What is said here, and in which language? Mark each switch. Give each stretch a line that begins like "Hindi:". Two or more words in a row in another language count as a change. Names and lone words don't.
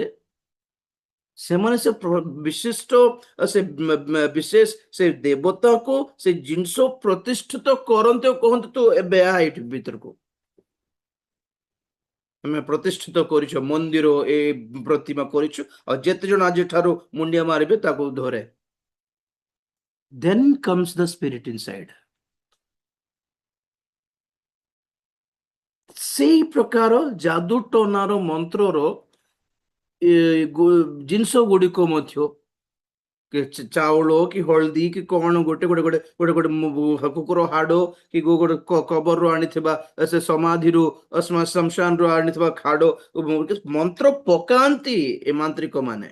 Odia: ସେମାନେ ସେ ବିଶିଷ୍ଟ ସେ ବିଶେଷ ସେ ଦେବତାକୁ ସେ ଜିନିଷ ପ୍ରତିଷ୍ଠିତ କରନ୍ତି, କହନ୍ତି ତୁ ଏବେ ଏଇଠି ଭିତରକୁ ଆମେ ପ୍ରତିଷ୍ଠିତ କରିଛୁ, ମନ୍ଦିର ଏ ପ୍ରତିମା କରିଛୁ, ଆଉ ଯେତେ ଜଣ ଆଜି ଠାରୁ ମୁଣ୍ଡିଆ ମାରିବେ ତାକୁ ଧରେ।
English: Then comes the spirit inside।
Odia: ସେଇ ପ୍ରକାର ଯାଦୁ ଟନାର ମନ୍ତ୍ରର ଜିନିଷ ଗୁଡ଼ିକ ମଧ୍ୟ ଚାଉଳ କି ହଳଦୀ କି କଣ ଗୋଟେ ଗୋଟେ ଗୋଟେ ଗୋଟେ ଗୋଟେ କୁକୁର ହାଡ କି ଗୋଟେ କବରରୁ ଆଣିଥିବା ସେ ସମାଧିରୁ ଶ୍ମଶାନରୁ ଆଣିଥିବା ଖାଡ ମନ୍ତ୍ର ପକାନ୍ତି ଏ ମାନ୍ତ୍ରିକ ମାନେ।